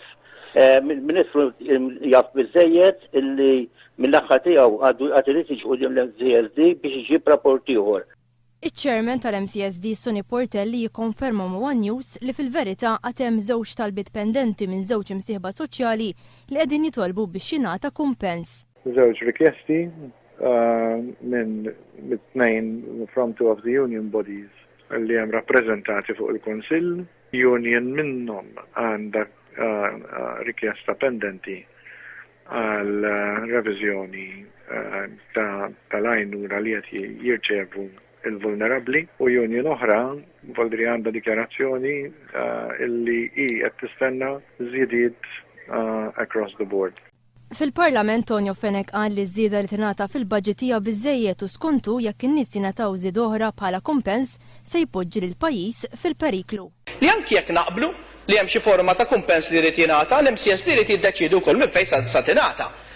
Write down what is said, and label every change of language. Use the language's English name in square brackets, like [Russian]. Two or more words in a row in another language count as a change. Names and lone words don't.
[Maltese] Il-Ministru jaf biżejjed illi mill-aħħar tiegħu għad irid jiġi qudiem l-MCSD biex iġib rapport ieħor. Iċ-Chairman tal-MCSD Sonny Portelli jikkonferma ma' One News li fil-verità għad hemm żewġ talbiet pendenti minn żewġ imsieħba soċjali li qegħdin jitolbu biex jingħata kumpens. Żewġ rikjesti minn tnejn [English] from two of the union bodies [Maltese] li hemm rappreżentati fuq il-Kunsill. Union minnhom għandha rikjesta pendenti għal reviżjoni tal-għajnuna li qed jirċevu il-vulnerabli u union oħra voldri għandha dikjarazzjoni illi hi qed tistenna żiediet [English] across the board. [Maltese] Fil-Parlament Tonio Fenech qal li żieda li tingħata fil-budget hija biżżejjed u skontu jekk in-nies jingħataw żied oħra bħala kumpens se jpoġġi lill-pajjiż fil-periklu. Li anki jekk naqblu li hemm xi forma ta' kumpens li rid jingħata, l-MCSD rid jiddeċiedu wkoll minn fejn sa tingħata.